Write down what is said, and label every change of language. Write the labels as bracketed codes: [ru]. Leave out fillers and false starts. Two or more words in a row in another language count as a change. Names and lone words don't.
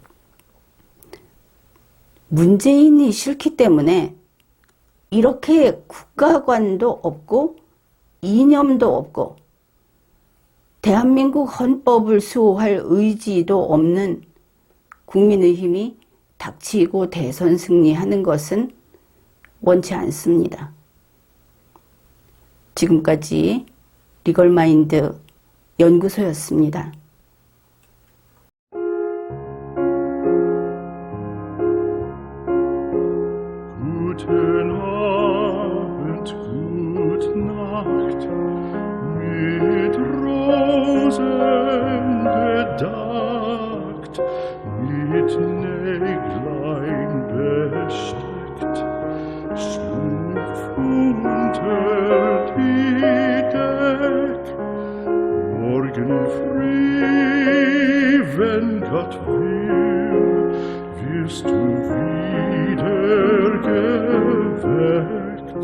[ko] 문재인이 싫기 때문에 이렇게 국가관도 없고 이념도 없고 대한민국 헌법을 수호할 의지도 없는 국민의힘이 닥치고 대선 승리하는 것은 원치 않습니다. 지금까지 리걸마인드 연구소였습니다. [de] Guten Abend, gute Nacht, mit Rosen bedeckt, mit Näglein besteckt, schlüpf unter die Deck, morgen früh, wenn Gott will, wirst du wieder geweckt.